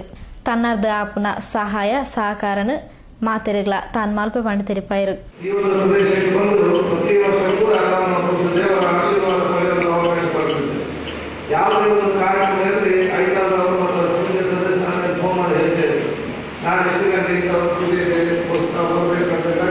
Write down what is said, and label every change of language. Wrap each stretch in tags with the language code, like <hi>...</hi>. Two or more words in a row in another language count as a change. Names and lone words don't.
<tcy>ತನ್ನರ್ದ ಆಪುನ ಸಹಾಯ ಸಹಕಾರನ ಮಾತೆರೆಗ್ಲ ತಾನ್ ಮಲ್ಪೆ ಪಂಡ ತೆರಿಪಾಯಿರು.</tcy> <kn>ಯಾವುದೇ ಒಂದು ಕಾರ್ಯಕ್ರಮದಲ್ಲಿ 5 ಮತ್ತು 10 ಸದಸ್ಯರನ್ನು ಫೋನ್ ಮಾಡಿ ಹೇಳ್ತೇವೆ. ನಾನು ಎಷ್ಟು ಗಂಟೆಗೆ ಪೂಜೆ ಬರಬೇಕಂತ</kn>